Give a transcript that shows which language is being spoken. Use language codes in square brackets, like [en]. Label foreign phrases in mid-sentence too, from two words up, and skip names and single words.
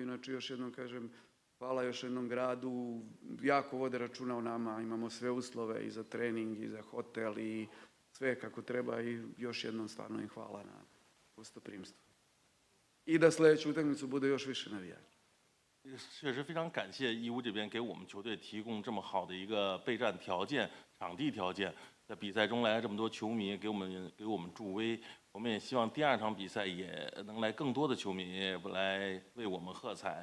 [sr] Inače, još jednom kažem, hvala još jednom gradu, jako vode računa o nama, imamo sve uslove i za trening i za hotel i sve kako treba i još jednom stvarno im hvala na gostoprimstvu. I da sledeću utakmicu bude još više navijača. [zh] 确实非常感谢义乌这边给我们球队提供这么好的一个备战条件、场地条件，在比赛中来了这么多球迷给我们助威。我们也希望第2场比赛也能来更多的球迷来为我们喝彩。